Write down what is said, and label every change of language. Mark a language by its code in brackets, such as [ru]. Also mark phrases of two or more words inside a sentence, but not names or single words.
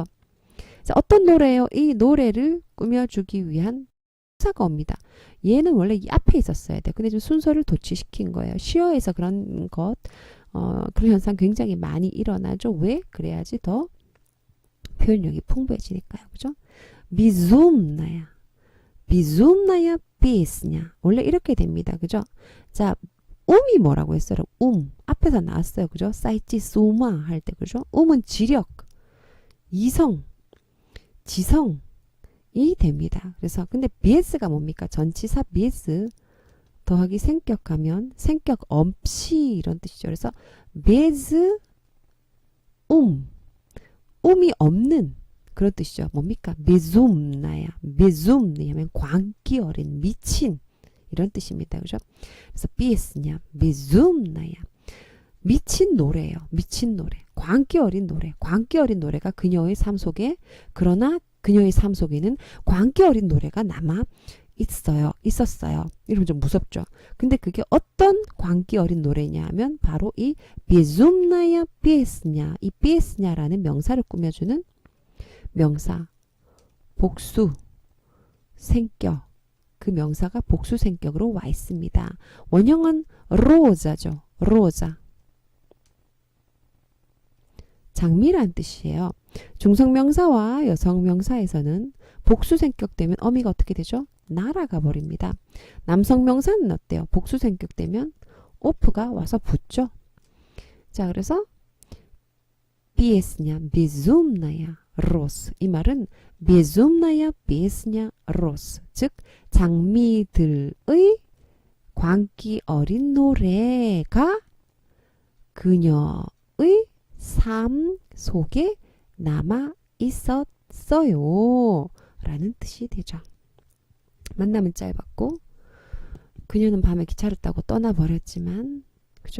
[ko] 자, 어떤 노래예요? 이 노래를 꾸며주기 위한 사가 옵니다. 얘는 원래 이 앞에 있었어야 돼. 근데 좀 순서를 도치시킨 거예요. 시어에서 그런 그런 현상 굉장히 많이 일어나죠. 왜? 그래야지 더 표현력이 풍부해지니까요. 그죠? [ru] безумная, безумная песня. [ko] 원래 이렇게 됩니다. 그죠? 자, 음이 뭐라고 했어요? 앞에서 나왔어요. 그죠? 사이치 소마 할 때 그죠? 음은 지력, 이성, 지성이 됩니다. 그래서 근데 bs가 뭡니까? 전치사 bs 더하기 생격하면 생격 없이 이런 뜻이죠. 그래서 bez 음이 없는 그런 뜻이죠. 뭡니까? [ru] безумная, безумный [ko] 하면 광기 어린, 미친 이런 뜻입니다. 그죠? 그래서 비에스냐, безумная 미친 노래예요. 미친 노래, 광기 어린 노래. 광기 어린 노래가 그녀의 삶 속에, 그러나 그녀의 삶 속에는 광기 어린 노래가 남아 있었어요. 이러면 좀 무섭죠. 근데 그게 어떤 광기 어린 노래냐 하면 바로 이 [ru] безумная песня, [ko] 이 песня라는 명사를 꾸며주는 명사, 복수, 생격, 그 명사가 복수 생격으로 와 있습니다. 원형은 로자죠. 로자. 장미란 뜻이에요. 중성명사와 여성명사에서는 복수 생격 되면 어미가 어떻게 되죠? 날아가 버립니다. 남성명사는 어때요? 복수 생격 되면 오프가 와서 붙죠. 자, 그래서 비에스냐, [ru] безумная роз. [ko] 이 말은 [ru] безумная песня роз. [ko] 즉 장미들의 광기 어린 노래가 그녀의 삶 속에 남아 있었어요. 라는 뜻이 되죠. 만남은 짧았고 그녀는 밤에 기차를 타고 떠나버렸지만, 그죠?